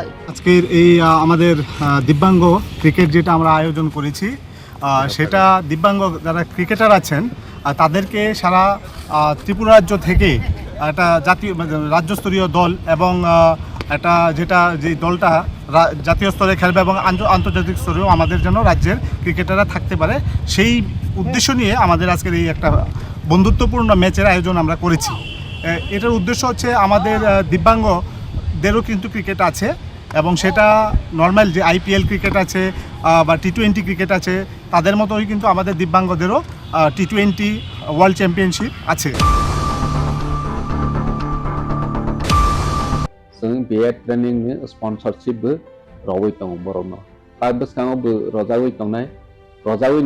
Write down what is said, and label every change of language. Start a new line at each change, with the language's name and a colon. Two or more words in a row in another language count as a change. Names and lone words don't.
Bangla: আজকের এই আমাদের দিব্যাঙ্গ ক্রিকেট যেটা আমরা আয়োজন করেছি, সেটা দিব্যাঙ্গ যারা ক্রিকেটার আছেন তাদেরকে সারা ত্রিপুরা রাজ্য থেকে একটা রাজ্যস্তরীয় দল এবং একটা যে দলটা জাতীয় স্তরে খেলবে এবং আন্তর্জাতিক স্তরেও আমাদের যেন রাজ্যের ক্রিকেটাররা থাকতে পারে, সেই উদ্দেশ্য নিয়ে আমাদের আজকের এই একটা বন্ধুত্বপূর্ণ ম্যাচের আয়োজন আমরা করেছি। এটার উদ্দেশ্য হচ্ছে আমাদের দিব্যাঙ্গদেরও কিন্তু ক্রিকেট আছে এবং সেটা নর্মাল যে আইপিএল ক্রিকেট আছে বা টি-20 ক্রিকেট আছে, তাদের মতোই কিন্তু আমাদের দিব্যাঙ্গদেরও টি-20
English: World Championship
Bangla: আছে।
Kok Borok: जों बे
English: training sponsorship
Kok Borok: रवै दं बरनो प्राइवेट कांगो रजावै दंनाय रजावै